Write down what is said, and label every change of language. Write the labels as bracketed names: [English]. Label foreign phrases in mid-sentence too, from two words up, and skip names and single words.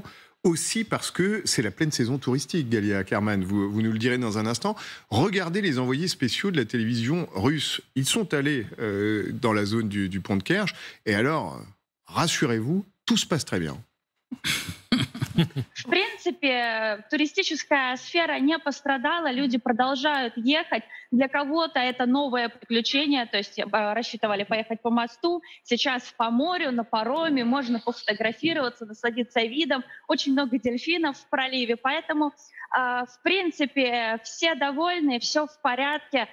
[French] Aussi parce que c'est la pleine saison touristique, Galia Kerman, vous nous le direz dans un instant. Regardez les envoyés spéciaux de la télévision russe. Ils sont allés dans la zone du pont de Kerch. Et alors, rassurez-vous, tout se passe très bien. [Russian] В принципе, туристическая сфера не пострадала, люди продолжают ехать. Для кого-то это новое приключение, то есть рассчитывали поехать по мосту, сейчас по морю, на пароме, можно пофотографироваться, насладиться видом. Очень много дельфинов в проливе, поэтому, в принципе, все довольны, все в порядке.